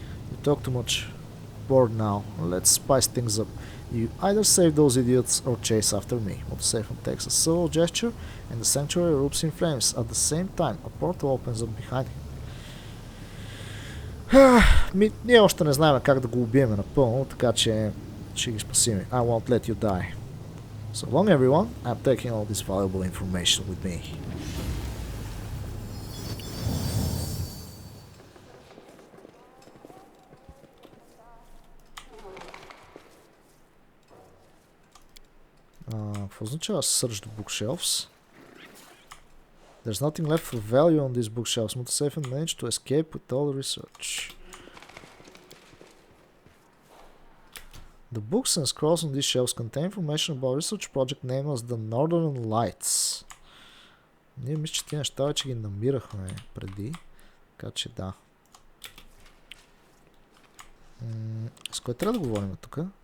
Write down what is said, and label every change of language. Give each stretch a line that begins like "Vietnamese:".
English: You talk too much. Bored now. Let's spice things up. You either save those idiots or chase after me. Motosaphan takes a subtle gesture and the sanctuary erupts in flames. At the same time, a portal opens up behind him.
Bulgarian: Ние още не знаем как да го убиеме напълно, така че ще ги спасим.
English: I won't let you die. So long everyone, I'm taking all this valuable information with me.
Bulgarian: Какво означава
English: search the bookshelves? There's nothing left of value on these bookshelves. Motosaphan managed to escape with all the research. The books and scrolls on these shelves contain information about a research project named as the Northern Lights.
Bulgarian: Ние мисля, че тия неща вече ги намирахме преди, така че да. С кой трябва да говорим тук?